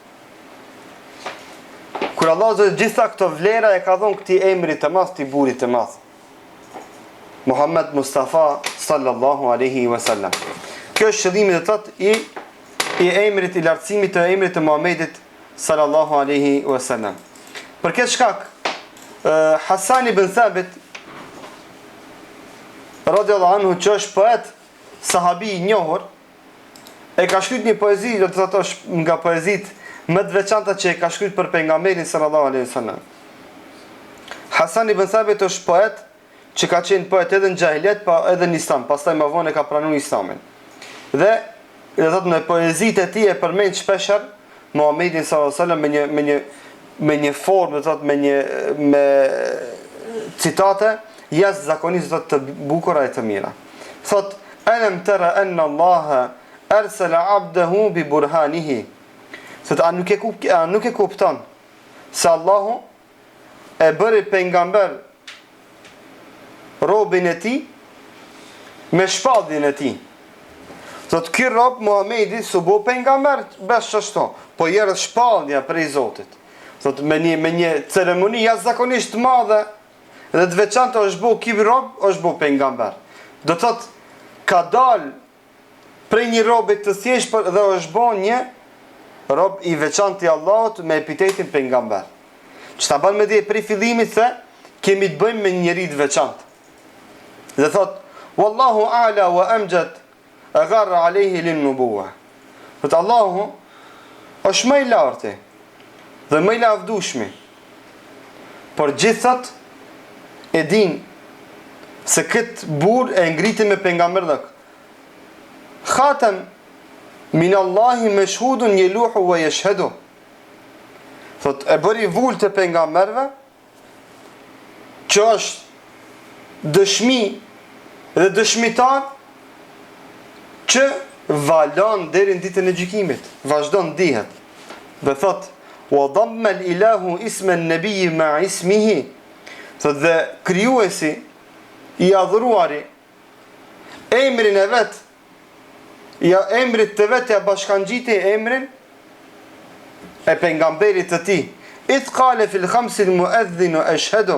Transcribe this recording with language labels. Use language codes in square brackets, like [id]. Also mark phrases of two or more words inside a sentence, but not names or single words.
[sq] Kur Allah zë gjitha këto vlera e ka dhonë këti emri të madh, këti burit të madh, Muhammed Mustafa [ar] صلى الله عليه وسلم. [sq] Kjo është qëllimi dhe tëtë i emrit, i lartësimit të emrit të Muhammedit [ar] صلى الله عليه وسلم. [sq] Për këtë shkak, Hasan ibn Thabit [ar] رضي الله عنه, [sq] që është poet sahabi i njohur, e ka shkruar një poezi, do të thotë është nga poezit më të veçanta që e ka shkruar për pejgamberin [ar] صلى الله عليه وسلم. [sq] Hasan ibn Thabit është poet që ka qenë poet edhe në xahiliet, pa edhe në Islam, pastaj më vonë ka pranuar Islamin. Dhe do të thotë në poezitë e tij e përmend shpeshher Muhammedin [ar] صلى الله عليه وسلم [sq] me një formë, do të thotë me citate jashtëzakonisht të bukura e të mira. Thot: [ar] "ألم تر أن الله أرسل عبده ببرهانه." [sq] Thot: a nuk e kupton se Allahu e bëri pejgamber robin e tij me shpalljen e tij. Thot: ky rob Muhamedi su bo pejgamber bash ashtu, po jera shpallja prej Zotit. Thot: me një ceremoni jashtëzakonisht të madhe dhe të veçantë është bo ky rob, është bo pejgamber. Do thot ka dal prej një robit të thjeshtë dhe është bo një rob i veçantë i Allahut me epitetin pejgamber. Që ta ban me dhe prej fillimit se kemi të bëjmë me një njeri të veçantë. Dhe thot: [ar] "والله أعلى وأمجد أغر عليه للنبوة." [sq] Thot Allahu është më i lartë dhe më i lavdueshmi. Por gjithat e din se këtë burr e ngritin me pejgamberlëk. [ar] خاتم من الله مشهود يلوح ويشهد. [sq] Thot e bëri vull të pejgamberve që është dëshmi dhe dëshmitar që valon deri në ditën e gjykimit, vazhdon dihet. Dhe thot: [ar] "وضم الإله اسم النبي مع اسمه." [sq] Thot dhe krijuesi i adhuruari emrin e vet, emrit të vet ja bashkangjiti emrin e pejgamberit të tij. [ar] "إذ قال في الخمس المؤذن أشهد."